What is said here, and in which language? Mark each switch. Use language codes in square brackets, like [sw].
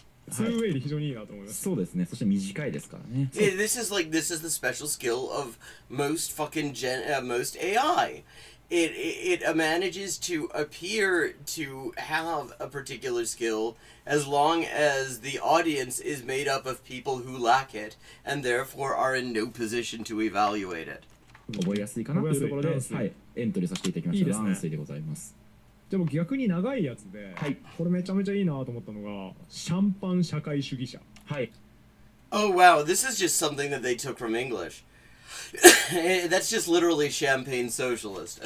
[ja] 2way で非常にいいなと思います。そうですね。そして短いですからね。 [en] This is the special skill of most most AI. It manages to appear to have a particular skill as long as the audience is made up of people who lack it and therefore are in no position to evaluate it. [ja] 覚えやすいかなというところで、覚えやすいはい、エントリーさせていただきました。いいですね卵水でございます。じゃあ僕逆に長いやつで、はいこれめちゃめちゃいいなと思ったのがシャンパン社会主義者。はい。 [en] Oh wow, this is just something that they took from English. That's just literally champagne socialist,